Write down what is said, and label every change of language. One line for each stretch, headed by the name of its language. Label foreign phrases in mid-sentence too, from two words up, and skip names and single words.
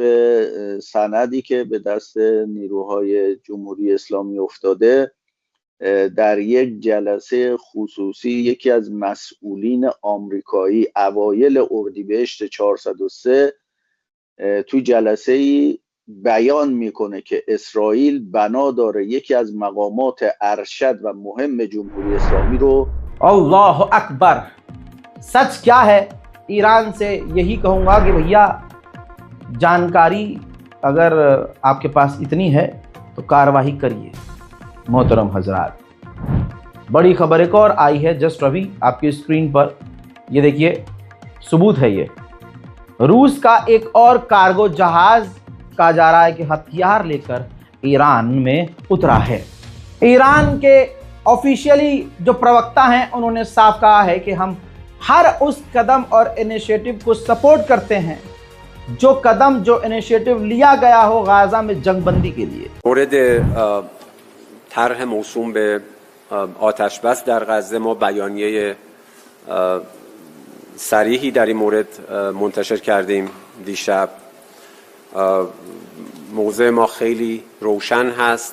Persian: سندی که به دست نیروهای جمهوری اسلامی افتاده، در یک جلسه خصوصی یکی از مسئولین آمریکایی اوایل اردیبهشت 403 تو جلسه ای بیان میکنه که اسرائیل بنا داره یکی از مقامات ارشد و مهم جمهوری اسلامی رو.
Arabic: الله أكبر.
Hindi: सच क्या है? ईरान से यही कहूँगा कि भैया जानकारी अगर आपके पास इतनी है तो कार्रवाई करिए। मोहतरम हजरात, बड़ी खबर एक और आई है जस्ट अभी आपकी स्क्रीन पर, ये देखिए सबूत है। ये रूस का एक और कार्गो जहाज कहा जा रहा है कि हथियार लेकर ईरान में उतरा है। ईरान के ऑफिशियली जो प्रवक्ता हैं उन्होंने साफ कहा है कि हम हर उस कदम और इनिशिएटिव को सपोर्ट करते हैं जो कदम जो इनिशिएटिव लिया गया हो गाजा में जंगबंदी के लिए।
Persian: مورد طرح موسوم به آتش بس در غزه ما بیانیه صریحی در این مورد منتشر کردیم دیشب. موضع ما خیلی روشن هست.